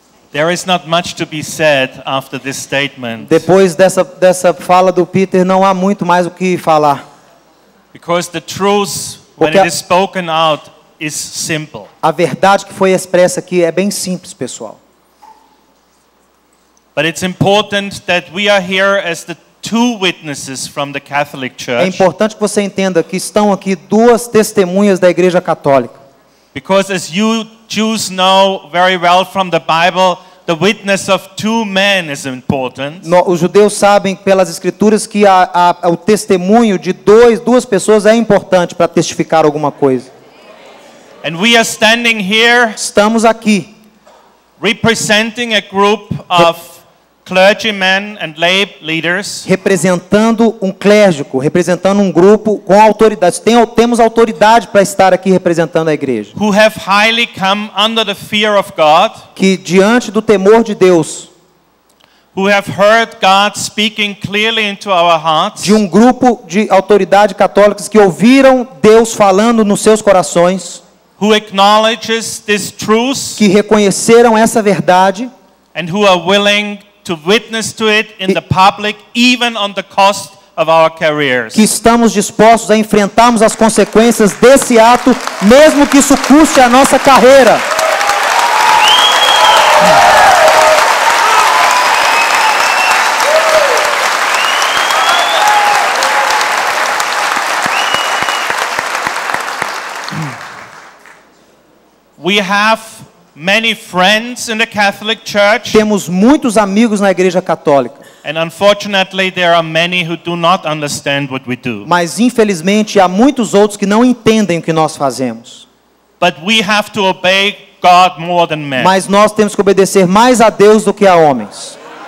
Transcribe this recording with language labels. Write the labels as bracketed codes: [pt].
[en] There is not much to be said after this statement, [pt] Depois dessa fala do Peter, não há muito mais o que falar. [en] because the truth, when [pt] Porque [en] it is spoken out, is simple. [pt] A verdade que foi expressa aqui é bem simples, pessoal. [en] But it's important that we are here as the two witnesses from the Catholic [pt] É [en] Church, [pt] importante que você entenda que estão aqui duas testemunhas da Igreja Católica. [en] because as you Jews know very well from the Bible, the witness of two men is important. [pt] Os judeus sabem pelas Escrituras que o testemunho de duas pessoas é importante para testificar alguma coisa. [en] And we are standing here [pt] Estamos aqui [en] representing a group of clergymen and lay leaders [pt] representando um clérigo, representando um grupo com autoridade. Temos autoridade para estar aqui representando a igreja. [en] who have highly come under the fear of God, [pt] Que diante do temor de Deus, [en] who have heard God speaking clearly into our hearts, [pt] de um grupo de autoridade católicas que ouviram Deus falando nos seus corações, [en] who acknowledges this truth [pt] que reconheceram essa verdade [en] and who are willing to witness to it in the public, even on the cost of our careers. [pt] que estamos dispostos a enfrentarmos as consequências desse ato, mesmo que isso custe a nossa carreira. [en] We have many friends in the Catholic Church, [pt] Temos muitos amigos na Igreja Católica, [en] and unfortunately there are many who do not understand what we do. [pt] mas infelizmente há muitos outros que não entendem o que nós fazemos. [en] but we have to obey God more than men. [pt] Mas nós temos que obedecer mais a Deus do que a homens.